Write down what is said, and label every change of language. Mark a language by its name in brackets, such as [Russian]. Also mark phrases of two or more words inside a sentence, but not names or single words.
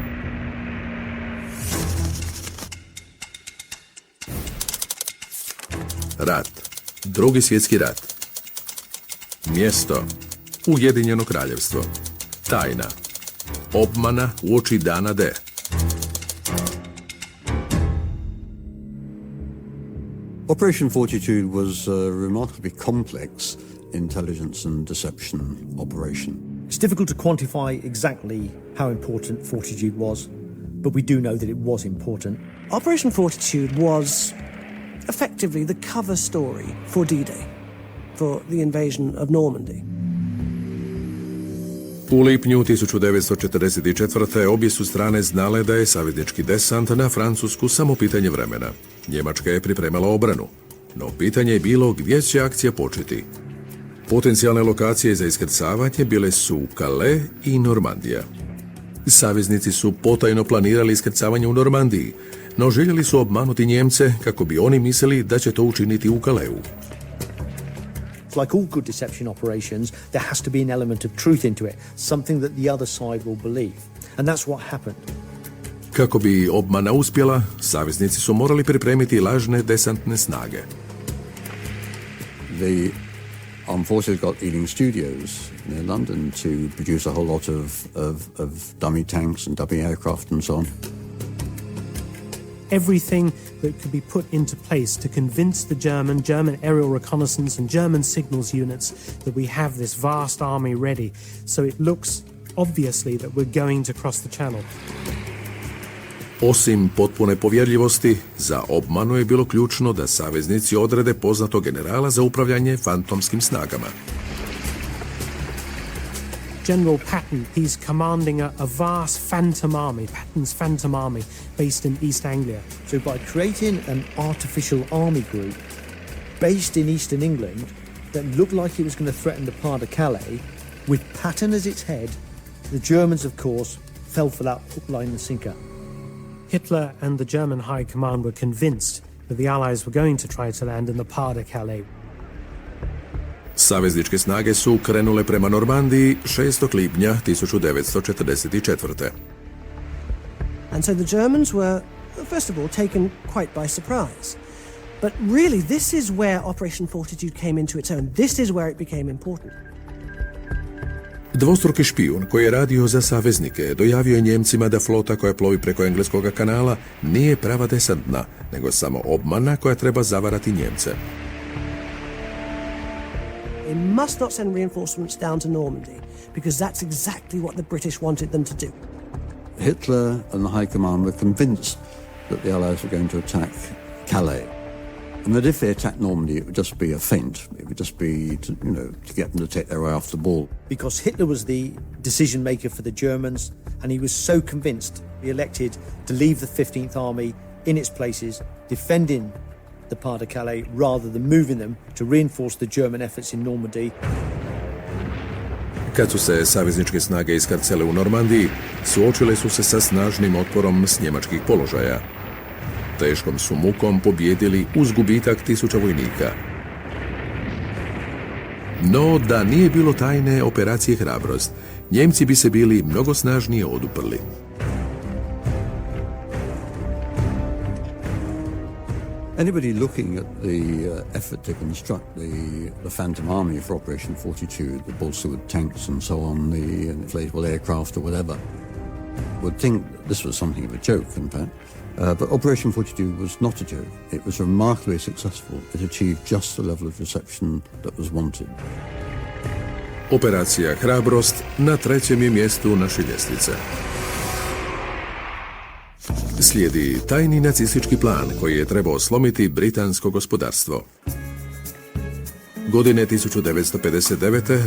[Croatian] Rat. Drugi svjetski rat. Mjesto. Ujedinjeno kraljevstvo. Tajna. Obmana uoči dana D. [English] Operation Fortitude was a remarkably complex intelligence and deception operation. It's difficult to quantify exactly how important Fortitude was, but we do know that it was important. Operation Fortitude was effectively the cover story for D-Day, for the invasion of Normandy. [Croatian] U lipnju 1944. obje su strane znale da je saveznički desant na Francusku samo pitanje vremena. Njemačka je pripremala obranu, no pitanje je bilo gdje će akcija početi. Potencijalne lokacije za iskrcavanje bile su Calais i Normandija. Saveznici su potajno planirali iskrcavanje u Normandiji, no željeli su obmanuti Njemce kako bi oni mislili da će to učiniti u Calaisu. [English] Like all good deception operations, there has to be an element of truth into it, something that the other side will believe. And that's what happened. [Croatian] Kako bi obmana uspjela, saveznici su morali pripremiti lažne desantne snage. [English] The armed forces got Ealing Studios near London to produce a whole lot of dummy tanks and dummy aircraft and so on. Everything that could be put into place to convince the German aerial reconnaissance and German signals units that we have this vast army ready, so it looks obviously that we're going to cross the channel. [Croatian] Osim potpune povjerljivosti, za obmanu je bilo ključno da saveznici odrede poznatog generala za upravljanje fantomskim snagama. [English] General Patton, he's commanding a vast phantom army, Patton's phantom army, based in East Anglia. So by creating an artificial army group based in eastern England that looked like it was going to threaten the Pas de Calais, with Patton as its head, the Germans, of course, fell for that hook, line and sinker. Hitler and the German High Command were convinced that the Allies were going to try to land in the Pas de Calais. [Croatian] Savezničke snage su krenule prema Normandiji 6. lipnja 1944. [English] And so the Germans were, first of all, taken quite by surprise. But really, this is where Operation Fortitude came into its own. This is where it became important. [Croatian] Dvostruki špijun koji je radio za saveznike dojavio je Njemcima da flota koja plovi preko Engleskog kanala nije prava desantna, nego samo obmana koja treba zavarati Njemce. [English] They must not send reinforcements down to Normandy, because that's exactly what the British wanted them to do. Hitler and the High Command were convinced that the Allies were going to attack Calais. And that if they attacked Normandy, it would just be a feint. It would just be, to get them to take their eye off the ball. Because Hitler was the decision maker for the Germans, and he was so convinced, he elected to leave the 15th Army in its places, defending the Pas de Calais, rather than moving them to reinforce the German efforts in Normandy. [Croatian] Kad su se savezničke snage iskrcale u Normandiji, suočile su se sa snažnim otporom s njemačkih položaja. Teškom su mukom pobijedili uz gubitak 1000 vojnika. No, da nije bilo tajne operacije Hrabrost, Njemci bi se bili mnogo snažnije oduprli. [English] Anybody looking at the effort to construct the Phantom Army for Operation Fortitude, the balsa wood tanks and so on, the inflatable aircraft or whatever, would think this was something of a joke, in fact. But Operation Fortitude was not a joke. It was remarkably successful. It achieved just the level of deception that was wanted. [Croatian] Operacija Hrabrost na 3. je mjestu naše ljestvice. Slijedi tajni nacistički plan koji je trebao slomiti britansko gospodarstvo. Godine 1959.